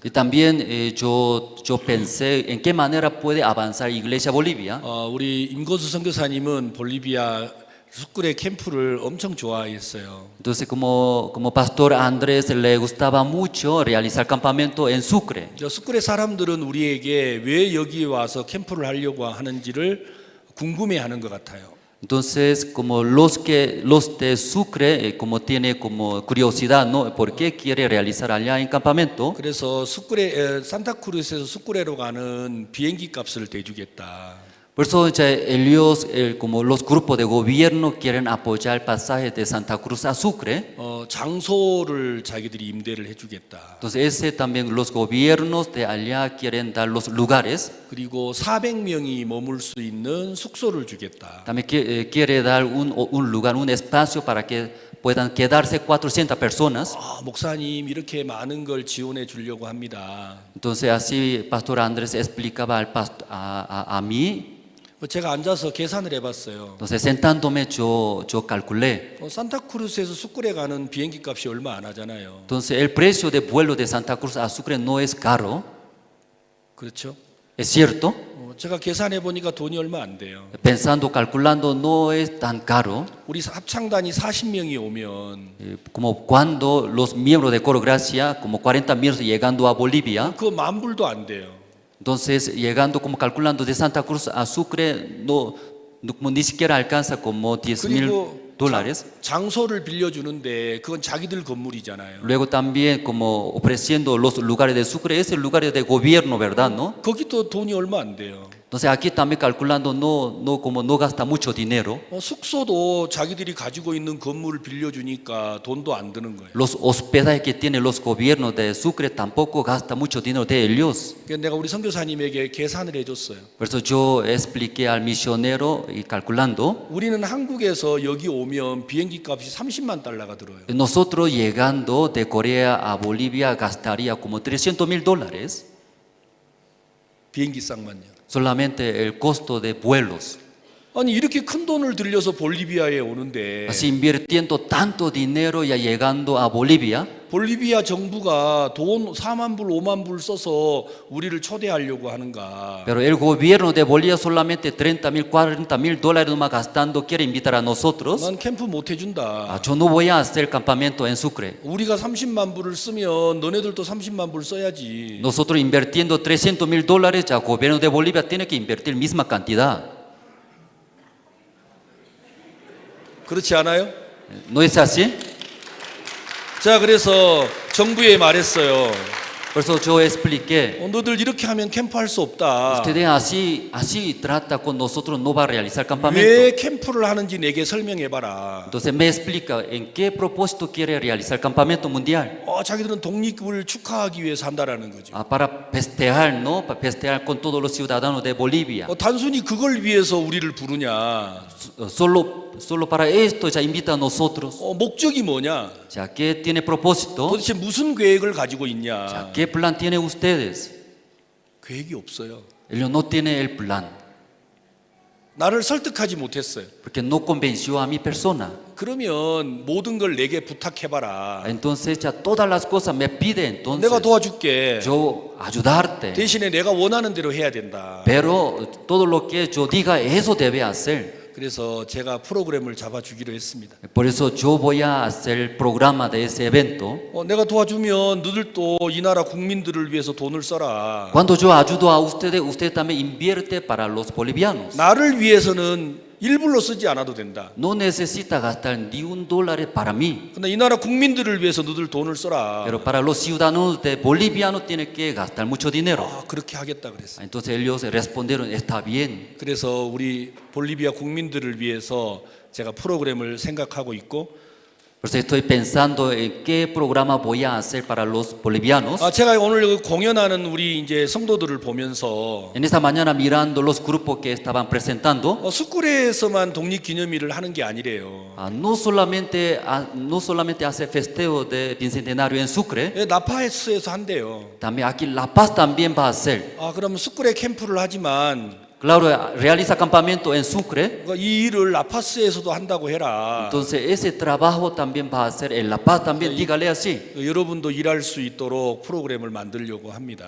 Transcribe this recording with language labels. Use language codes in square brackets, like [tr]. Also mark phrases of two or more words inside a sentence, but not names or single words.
[es] Y también yo pensé en qué manera puede avanzar Iglesia Bolivia. [ko] 우리 임고수 선교사님은 볼리비아 수크레 캠프를 엄청 좋아했어요. [es] Entonces, como Pastor Andrés le gustaba mucho realizar campamento en Sucre. [ko] 수크레 사람들은 우리에게 왜 여기 와서 캠프를 하려고 하는지를 궁금해하는 것 같아요. [es] Entonces, como los de Sucre, como tiene como curiosidad, ¿no? ¿Por qué quiere realizar allá en campamento? [ko] 그래서 산타크루스에서 수크레로 가는 비행기 값을 대주겠다. [es] Por eso ellos, como los grupos de gobierno, quieren apoyar el pasaje de Santa Cruz a Sucre. [ko] 장소를 자기들이 임대를 해주겠다. [es] Entonces ese también los gobiernos de allá quieren dar los lugares. [ko] 그리고 400명이 머물 수 있는 숙소를 주겠다. [es] También quiere dar un lugar, un espacio para que puedan quedarse 400 personas. [ko] 목사님 이렇게 많은 걸 지원해 주려고 합니다. [es] Entonces así Pastor Andrés explicaba a mí. [ko] 제가 앉아서 계산을 해봤어요. [es] Entonces sentándome yo calculé. [ko] 산타크루스에서 수크레 가는 비행기 값이 얼마 안 하잖아요. [es] Entonces el precio de vuelo de Santa Cruz a Sucre no es caro. [ko] 그렇죠? [es] Es cierto. [ko] 제가 계산해 보니까 돈이 얼마 안 돼요. [es] Pensando, calculando, no es tan caro. [ko] 우리 합창단이 40명이 오면, [es] como cuando los miembros de Coro Gracia, como 40 miembros llegando a Bolivia. [ko] 그 $10,000도 안 돼요. [es] Entonces, llegando como calculando de Santa Cruz a Sucre, no ni siquiera alcanza como 10,000. dólares. [ko] 장소를 빌려주는데 그건 자기들 건물이잖아요. [es] Luego también como ofreciendo los lugares de Sucre, es el lugar de gobierno, ¿verdad? ¿No? [ko] 거기 또 돈이 얼마 안 돼요. [es] Entonces aquí también calculando como no gasta mucho dinero. [ko] 숙소도 자기들이 가지고 있는 건물을 빌려주니까 돈도 안 드는 거예요. [es] Los hospedajes que tienen los gobiernos de Sucre tampoco gasta mucho dinero de ellos. [ko] 그래서 내가 우리 선교사님에게 계산을 해줬어요. [es] Por eso yo expliqué al misionero y calculando. [ko] 우리는 한국에서 여기 오면 비행기 값이 30만 달러가 들어요. [es] Nosotros llegando de Corea a Bolivia gastaría como $300,000. [ko] 비행기 쌍만요. [es] Solamente el costo de vuelos. [ko] 아니 이렇게 큰 돈을 들여서 볼리비아에 오는데 [es] Así invirtiendo tanto dinero ya llegando a Bolivia. [ko] 볼리비아 정부가 돈 4만 불, 5만 불 써서 우리를 초대하려고 하는가? [es] Pero el gobierno de Bolivia solamente $30,000, $40,000 nomás gastando quiere invitar a nosotros. [ko] 난 캠프 못 해준다. [es] Yo no voy a hacer campamento en Sucre. [ko] 우리가 30만 불을 쓰면 너네들도 30만 불 써야지. [es] Nosotros invirtiendo $300,000, ya el gobierno de Bolivia tiene que invertir misma cantidad. [ko] 그렇지 않아요? [es] ¿No es así? [ko] 자, 그래서 정부에 말했어요. [es] Por eso yo expliqué. [ko] 너들 이렇게 하면 캠프 할 수 없다. [es] Ustedes así trata con nosotros, no va a realizar [ko] 왜 [es] campamento. [ko] 캠프를 하는지 내게 설명해봐라. [es] Entonces me explica en qué propósito quiere realizar campamento mundial. [ko] 자기들은 독립을 축하하기 위해서 한다라는 거죠. [es] Para festejar, ¿no? Para festejar con todos los ciudadanos de Bolivia. [ko] 단순히 그걸 위해서 우리를 부르냐? [es] Solo para esto ya invita a nosotros. [ko] 목적이 뭐냐? [es] Ya, ¿qué tiene propósito? [ko] 도대체 무슨 계획을 가지고 있냐? [es] Ya, ¿qué plan tienen ustedes? [ko] 계획이 없어요. [es] Ellos no tienen el plan. [ko] 나를 설득하지 못했어요. [es] Porque no convenció a mi persona. [ko] 그러면 모든 걸 내게 부탁해봐라. [es] Entonces ya todas las cosas me pide, entonces [ko] 내가 도와줄게. [es] yo ayudarte. [ko] 대신에 내가 원하는 대로 해야 된다. [es] Pero todo lo que yo diga, eso debe hacer. [ko] 그래서 제가 프로그램을 잡아주기로 했습니다. [es] Por eso yo voy a hacer el programa de ese evento. [ko] 내가 도와주면 너들도 이 나라 국민들을 위해서 돈을 써라. [es] Cuando yo ayudo a ustedes, usted también invierte para los bolivianos. [ko] 나를 위해서는 일불로 쓰지 않아도 된다. [es] No necesita gastar ni $1 para mí. [ko] 근데 이 나라 국민들을 위해서 너들 돈을 써라. [es] Pero para los ciudadanos de bolivianos tiene que gastar mucho dinero. [ko] 그렇게 하겠다 그랬어요. [es] Entonces ellos respondieron, está bien. [ko] 그래서 우리 볼리비아 국민들을 위해서 제가 프로그램을 생각하고 있고 [es] Por eso estoy pensando en qué programa voy a hacer para los bolivianos. [ko] 제가 오늘 공연하는 우리 이제 성도들을 보면서 [es] En esta mañana mirando los grupos que estaban presentando, [ko] 수쿠레에서만 독립기념일을 하는 게 아니래요. [es] no solamente hace festeo de bicentenario en Sucre, [ko] 나파에스에서 한대요. [es] también aquí La Paz también va a hacer. [ko] 그러면 수쿠레 캠프를 하지만 [es] Claro, realiza campamento en Sucre. [ko] 이 일을 라파스에서도 한다고 해라. [es] Entonces ese trabajo también va a hacer en La Paz también, dígale así. [ko] 여러분도 일할 수 있도록 프로그램을 만들려고 합니다.